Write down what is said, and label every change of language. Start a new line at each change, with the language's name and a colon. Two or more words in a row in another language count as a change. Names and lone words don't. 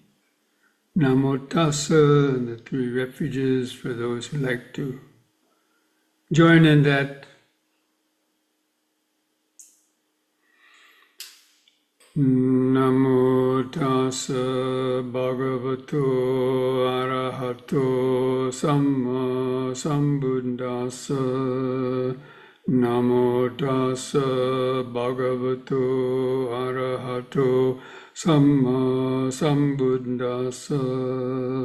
Pali: Namo Tassa
English: and the three refuges for those who like to join in that.
Pali: Namo Tassa Bhagavato Arahato Samma Sambuddhassa. Namo Tassa Bhagavato Arahato Samma Sambuddhassa.